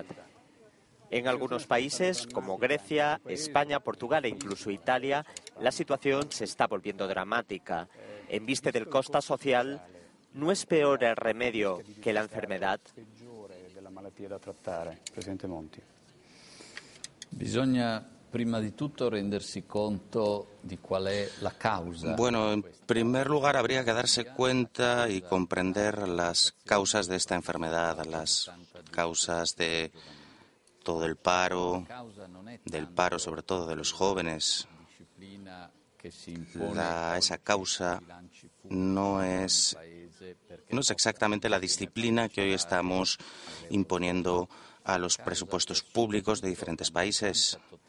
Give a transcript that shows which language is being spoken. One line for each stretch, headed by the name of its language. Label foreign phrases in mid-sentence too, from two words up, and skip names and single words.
Spanish: En algunos países, como Grecia, España, Portugal e incluso Italia, la situación se está volviendo dramática. En vista del costo social, ¿no es peor el remedio que la enfermedad?
Italian: Bisogna prima di tutto rendersi conto di qual è la causa.
Spanish: Bueno, en primer lugar habría que darse cuenta y comprender las causas de esta enfermedad, las causas de todo el paro, del paro sobre todo de los jóvenes. Esa causa no es exactamente la disciplina que hoy estamos imponiendo a los presupuestos públicos de diferentes países.